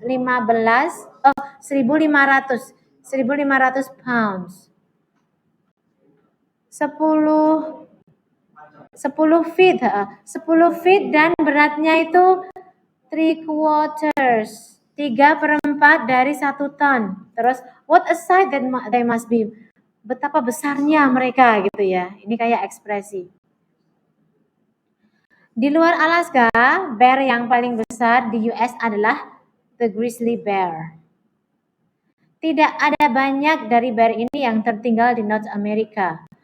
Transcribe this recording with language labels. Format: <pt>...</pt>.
<en>1500 pounds.</en> <id>10 feet, 10 feet dan beratnya itu 3/4, 3/4 dari 1 ton. Terus</id> <en>what a sight that they must be.</en> <id>Betapa besarnya mereka gitu ya. Ini kayak ekspresi. Di luar Alaska, bear yang paling besar di US adalah the grizzly bear. Tidak ada banyak dari bear ini yang tertinggal di North America.</id>